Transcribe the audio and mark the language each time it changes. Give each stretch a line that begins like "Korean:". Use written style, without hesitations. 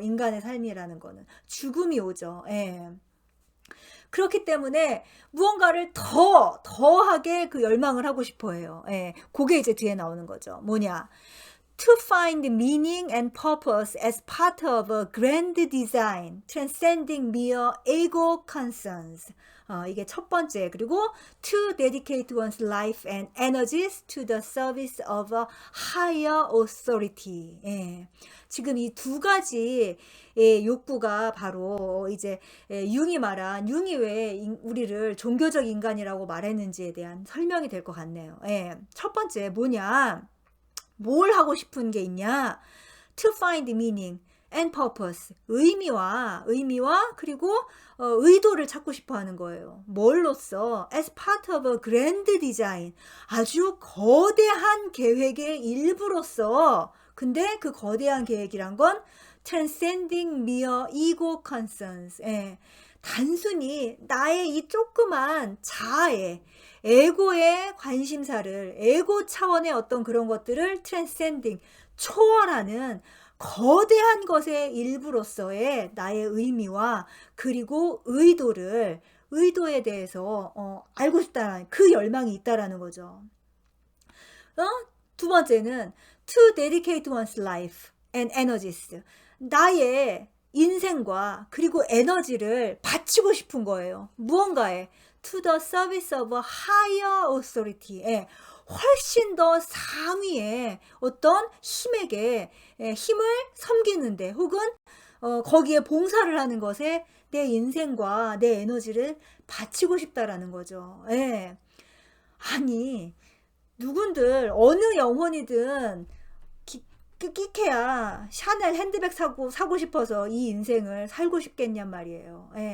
Korean: 인간의 삶이라는 거는 죽음이 오죠. 예. 그렇기 때문에 무언가를 더하게 그 열망을 하고 싶어 해요. 예. 그게 이제 뒤에 나오는 거죠. 뭐냐?
English: To find meaning and purpose as part of a grand design, transcending mere ego concerns.
Korean: 이게 첫 번째. 그리고
English: to dedicate one's life and energies to the service of a higher authority.
Korean: 예. 지금 이 두 가지 욕구가 바로 이제 융이 왜 우리를 종교적 인간이라고 말했는지에 대한 설명이 될 것 같네요. 예. 첫 번째 뭐냐? 뭘 하고 싶은 게 있냐?
English: To find meaning and purpose.
Korean: 의미와 그리고 의도를 찾고 싶어 하는 거예요. 뭘로써?
English: As part of a grand design.
Korean: 아주 거대한 계획의 일부로서. 근데 그 거대한 계획이란 건
English: transcending mere ego concerns.
Korean: 예. 단순히 나의 이 조그만 자아의 에고의 관심사를, 에고 차원의 어떤 그런 것들을 transcending, 초월하는 거대한 것의 일부로서의 나의 의미와 그리고 의도를 의도에 대해서 알고 싶다라는 그 열망이 있다라는 거죠. 두 번째는
English: to dedicate one's life and energies.
Korean: 나의 인생과 그리고 에너지를 바치고 싶은 거예요. 무언가에
English: to the service of a higher authority.
Korean: 훨씬 더 상위의 어떤 힘에게 힘을 섬기는데 혹은 거기에 봉사를 하는 것에 내 인생과 내 에너지를 바치고 싶다라는 거죠. 아니 누군들 어느 영혼이든 끼케야 샤넬 핸드백 사고 싶어서 이 인생을 살고 싶겠냔 말이에요.